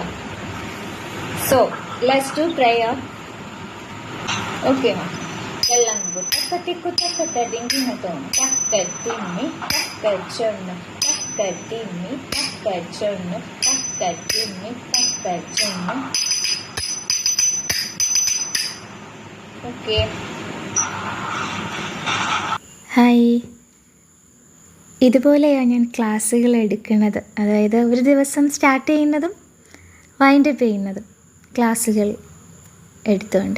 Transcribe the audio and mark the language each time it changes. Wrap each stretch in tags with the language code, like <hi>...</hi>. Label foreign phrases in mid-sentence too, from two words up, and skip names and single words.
<en>So let's do prayer.</en> <ta>ஓகேவா? எல்லாம் தக்கத்திக்கு தக்கத்த டிங்கினத்தோம் தக்கத்திம்மி தக்கச்சொன்னு தக்கத்திம்மி தக்கச்சொன்னு தக்கத்திம்மி தக்கச்சொன்னு.</ta> <ml>ഓക്കെ. ഹായ്, ഇതുപോലെയാണ് ഞാൻ ക്ലാസ്സുകൾ എടുക്കുന്നത്. അതായത് ഒരു ദിവസം സ്റ്റാർട്ട് ചെയ്യുന്നതും വൈൻഡപ്പ് ചെയ്യുന്നതും ക്ലാസ്സുകൾ എടുത്തുകൊണ്ട്.</ml>